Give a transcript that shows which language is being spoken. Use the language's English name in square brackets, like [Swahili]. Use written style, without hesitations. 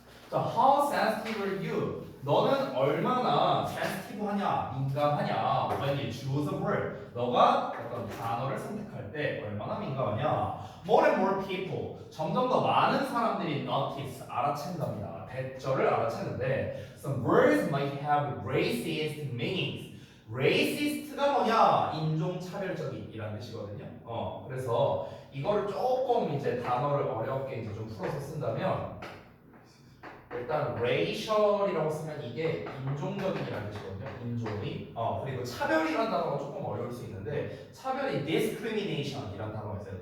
[English] 자, how sensitive are you? [Korean] 너는 얼마나 sensitive하냐, 민감하냐? [English] When you choose a word, [Korean] 너가 어떤 단어를 선택할 때 얼마나 민감하냐? [English] More and more people, [Korean] 점점 더 많은 사람들이 notice, 알아챈답니다. 대절을 알아채는데 [English] some words might have racist meanings. [Korean] racist가 뭐냐? 인종차별적인이라는 뜻이거든요. 그래서 이거를 조금 이제 단어를 어렵게 이제 좀 풀어서 쓴다면 일단 racial이라고 쓰면 이게 인종적인이라는 뜻이거든요. 인종이. 그리고 차별이라는 단어가 조금 어려울 수 있는데 차별이 discrimination이라는 단어가 있어요.